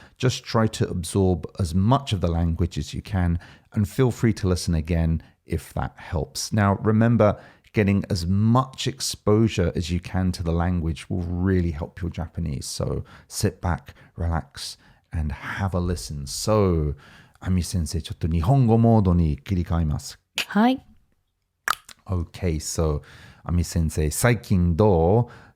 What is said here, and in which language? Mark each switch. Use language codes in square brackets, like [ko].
[en] Just try to absorb as much of the language as you can, and feel free to listen again if that helps. Now, remember, getting as much exposure as you can to the language will really help your Japanese. So sit back, relax, and have a listen. So, [ja] Ami Sensei, ちょっと日本語モードに切り替えます。はい。 [en] Okay, so [ja] Ami Sensei, 最近どう？